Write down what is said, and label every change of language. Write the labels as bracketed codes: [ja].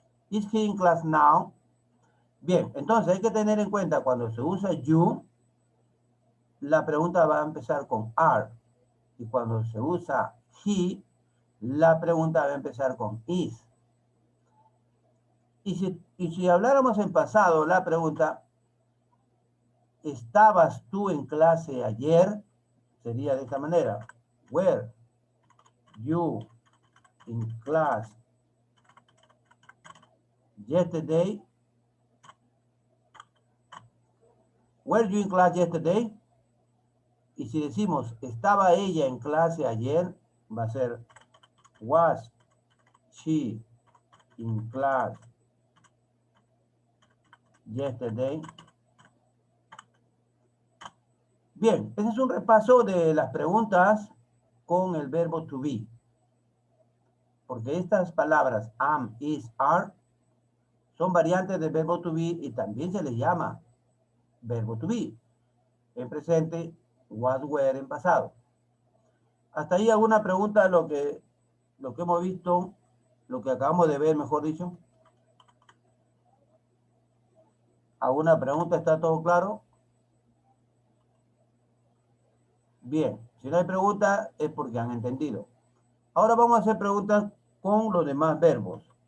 [en] Is he in class now? [es] Bien, entonces hay que tener en cuenta cuando se usa you, la pregunta va a empezar con are. Y cuando se usa he, la pregunta va a empezar con is. Y si habláramos en pasado, la pregunta, ¿estabas tú en clase ayer? Sería de esta manera. [en] Were you in class yesterday? Were you in class yesterday? [es] Y si decimos, ¿estaba ella en clase ayer? Va a ser, [en] was she in class yesterday? [es] Bien, ese es un repaso de las preguntas con el verbo to be. Porque estas palabras am, is, are son variantes del verbo to be y también se les llama verbo to be. En presente, was, were en pasado. Hasta ahí alguna pregunta de lo que hemos visto, lo que acabamos de ver, mejor dicho. ¿Alguna pregunta? ¿Está todo claro? Bien, si no hay pregunta es porque han entendido. Ahora vamos a hacer preguntas con los demás verbos.